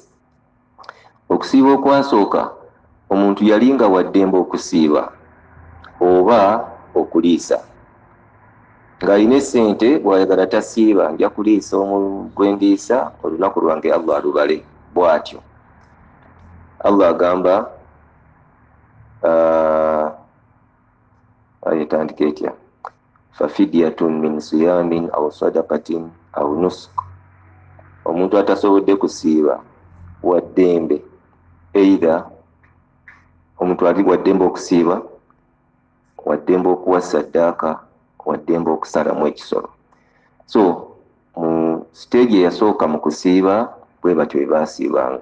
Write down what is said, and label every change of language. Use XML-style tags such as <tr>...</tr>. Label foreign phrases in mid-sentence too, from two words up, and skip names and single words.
<lg>Okusiiba okwasooka omuntu yali nga waddembe okusiiba oba okuliisa, ng'alina essente bw'ayagala tasiiba, nja kuliisa omugwendiisa olunaku lwange Allah alubale. Bw'atyo Allah agamba ayetandika etya,</lg> <ar>ففدية من صيام أو صدقة أو نسك.</ar> <lg>Omuntu atasobodde kusiiba waddembe, either omuntu ali waddembe okusiiba, waddembe okuwa saddaaka, waddembe okusalamu ekisolo. So mu stage eyasooka mu kusiiba bwe batyo bwe baasiibanga.</lg>